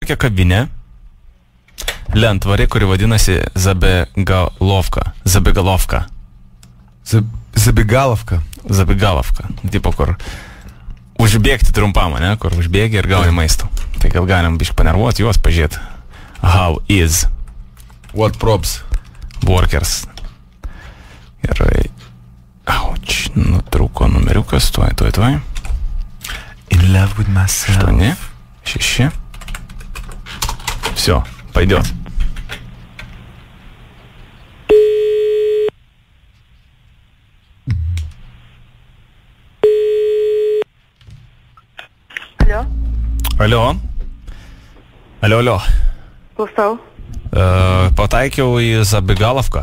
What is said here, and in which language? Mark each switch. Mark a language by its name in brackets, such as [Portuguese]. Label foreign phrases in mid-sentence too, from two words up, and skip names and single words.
[Lithuanian] tokia kavinė, lentvarė, kuri vadinasi Zabegalovka. Zabegalovka. Tipo, kur užbėgti trumpam, ne? Kur užbėgi ir gauni maisto. Tai gal galim biškai panervuoti juos, pažiūrėti. [English] How is? What props? Workers. [Lithuanian] Gerai. Auč, nutrūko numeriukas, tuoj. [English] In love with myself. [Russian] 8, 6. Все, пойдет. [Lithuanian] Alio. Klausau. Pataikiau į Zabegalovką.